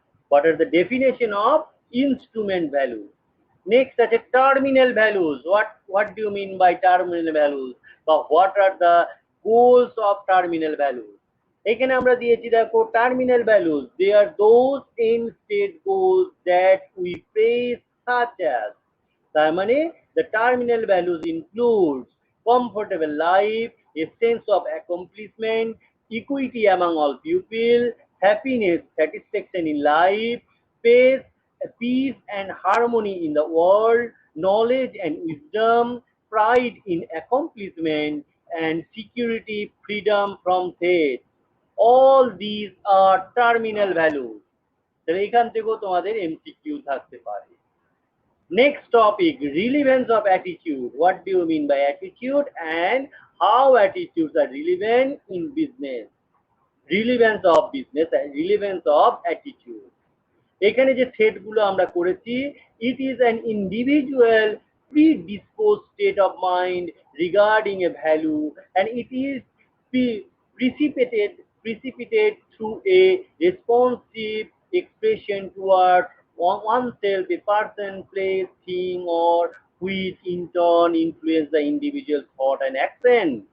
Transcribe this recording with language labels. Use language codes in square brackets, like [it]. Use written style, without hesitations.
[en] What are the definition of instrument value? Next আছে terminal values. What do you mean by terminal values, বা what are the goals of terminal values? [bn] এখানে আমরা দিয়েছি দেখো [en] Terminal values, they are those end state goals that we press such as. তার মানে the terminal values includes comfortable life, a sense of accomplishment, equity among all people, happiness, satisfaction in life, peace, peace and harmony in the world, knowledge and wisdom, pride in accomplishment, and security, freedom from threat. All these are terminal values. [bn] তাহলে এখান থেকেও তোমাদের MCQ থাকতে পারে। [en] Next topic, relevance of attitude. What do you mean by attitude and how attitudes are relevant in business? Relevance of business and relevance of attitude. [bn] এখানে যে সেটগুলো আমরা করেছি, [en] it is an individual predisposed state of mind regarding a value, and it is precipitated through a responsive expression towards oneself, a person, place, thing, or which in turn influence the individual thought and action.